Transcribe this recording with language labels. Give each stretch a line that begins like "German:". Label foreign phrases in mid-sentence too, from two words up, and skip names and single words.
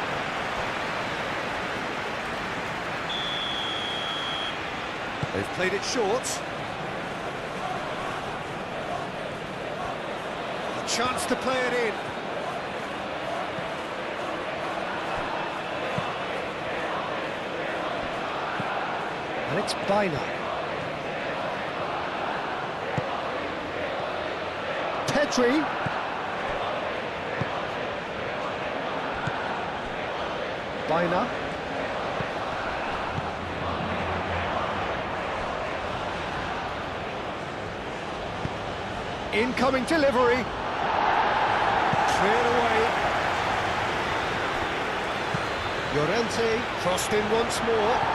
English: They've played it short. A chance to play it in. And it's Baina. Pedri. Baina. Incoming delivery. Cleared away. Llorente crossed in once more.